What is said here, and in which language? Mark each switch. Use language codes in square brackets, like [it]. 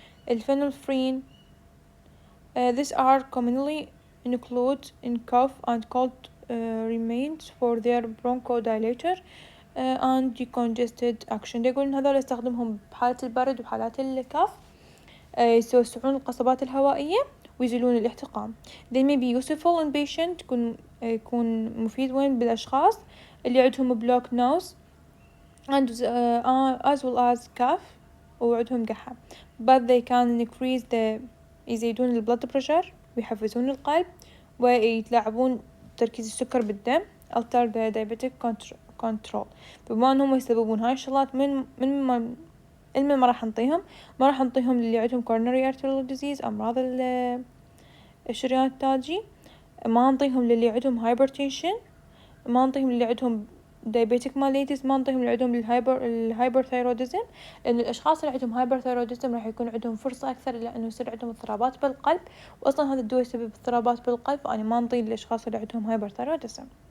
[en] الفينولفرين these are commonly included in cough and cold remains for their bronchodilator and decongested action. [ar] يقول إن هذول استخدمهم بحالة البرد وحالات الكف، يوسعون القصبات الهوائية ويزيلون الاحتقان. [en] they may be useful in patient، [ar] يكون مفيد وين بالأشخاص اللي عندهم block nose and as well as cough وعندهم قحة، [en] but they can increase [ar] يزيدون البلد بريشر ويحفزون القلب ويتلاعبون تركيز السكر بالدم [en] alter the diabetic control. [ar] بما أنهم يسببون هاي الشغلات من ما راح نعطيهم، ما راح نعطيهم اللي عندهم coronary arterial disease أمراض الشريان التاجي، ما نعطيهم للي عندهم hypertension، ما نعطيهم اللي عندهم diabetic mellitus، ما نعطيهم اللي عندهم الهايبرثايروديزم، لأن الأشخاص اللي عندهم هايبرثايروديزم راح يكون عندهم فرصة أكثر لأنه يصير عندهم اضطرابات بالقلب، وأصلا هذا الدواء يسبب اضطرابات بالقلب، فأنا ما نعطي للأشخاص اللي عندهم هايبرثايروديزم.